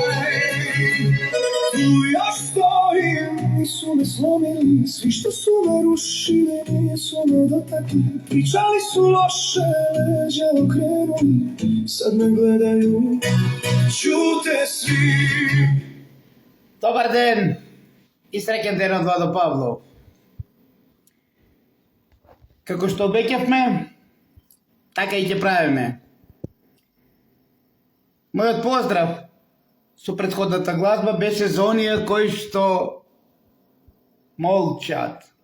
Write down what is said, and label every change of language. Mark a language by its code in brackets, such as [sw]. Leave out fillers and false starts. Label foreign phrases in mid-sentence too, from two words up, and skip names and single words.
[sr] Tu još stojim, nisu me slomili, svi što su me rušili, nisu me dotakli. Pričali su loše, leđa okrenuli, sad me gledaju, čute svi. [mk] Dobar ден и среќен ден од Владо Павлов. Како што обеќавме, така и ќе правиме. Мојот поздрав со претходната гласба беше за оние кои што молчат.